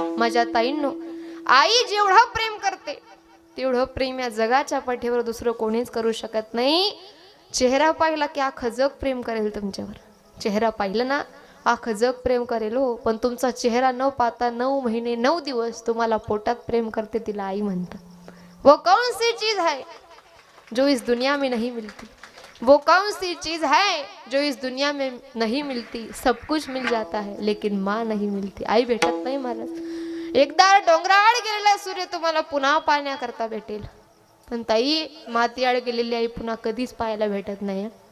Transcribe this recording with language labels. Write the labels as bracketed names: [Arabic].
[Marathi] माझ्या ताईंनो, आई जेवढं प्रेम करते तेवढं प्रेम या जगाच्या पाठीवर दुसरं कोणीच करू शकत नाही. चेहरा पाहिला की अख्खं जग प्रेम करेल तुमच्यावर. चेहरा पाहिलं ना अख्खं जग प्रेम करेल हो, पण तुमचा चेहरा न पाहता 9 महिने 9 दिवस तुम्हाला पोटात प्रेम करते तिला आई म्हणतात. [Hindi] वो कौन सी चीज है जो इस दुनिया में नहीं मिलती, वो कौन सी चीज है जो इस दुनिया में नहीं मिलती. सब कुछ मिल जाता है लेकिन माँ नहीं मिलती. [Marathi] आई भेटत नाही महाराज. एकदा डोंगराआड गेलेला सूर्य तुम्हाला पुन्हा पाहण्याकरता भेटेल, पण ताई मातीआड गेलेली आई पुन्हा कधीच पाहायला भेटत नाही.